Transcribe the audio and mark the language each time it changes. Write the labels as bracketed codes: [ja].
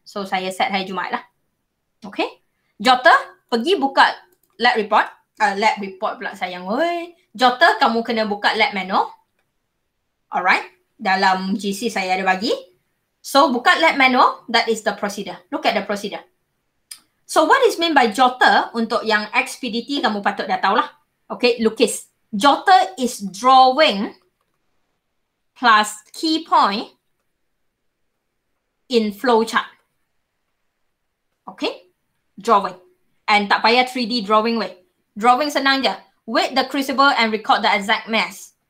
[ms] So saya set hari Jumaat lah. Okay. Jotter pergi buka lab report. Lab report pula sayang. Oi. Jotter kamu kena buka lab manual. Alright. Dalam GC saya ada bagi. So buka lab manual. [en] That is the procedure. Look at the procedure. So what is meant by jotter? [ms] Untuk yang XPDT kamu patut dah tahulah. Okay. Lukis. [en] Jotter is drawing plus key point in flowchart. Okay? Drawing. And [ms] tak payah [en] 3D drawing way. Drawing [ms] senang je. [en] Weight the crucible and record the exact mass.